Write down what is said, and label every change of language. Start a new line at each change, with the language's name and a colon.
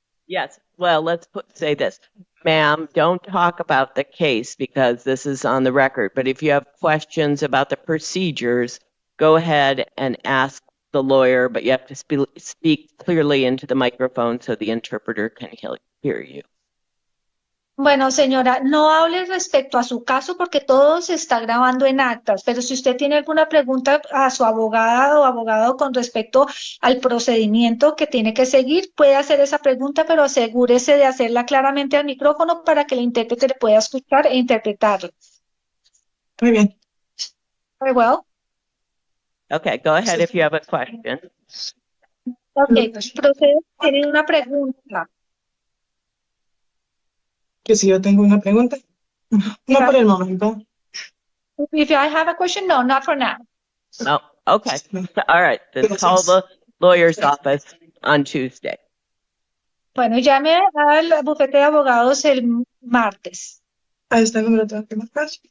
English: Yes. Well, let's say this. Ma'am, don't talk about the case because this is on the record. But if you have questions about the procedures, go ahead and ask the lawyer, but you have to speak clearly into the microphone so the interpreter can hear you.
Spanish: Bueno, señora, no hable respecto a su caso porque todo se está grabando en actas, pero si usted tiene alguna pregunta a su abogada o abogado con respecto al procedimiento que tiene que seguir, puede hacer esa pregunta, pero asegúrese de hacerla claramente al micrófono para que el intérprete le pueda escuchar e interpretarlo. Muy bien.
English: Very well. Okay, go ahead if you have a question.
Spanish: Okay, procede, tiene una pregunta. Que si yo tengo una pregunta. No por el momento.
English: If I have a question, no, not for now. Oh, okay. All right, then call the lawyer's office on Tuesday.
Spanish: Bueno, llame al bufete de abogados el martes. Ahí está el número tengo que marcar.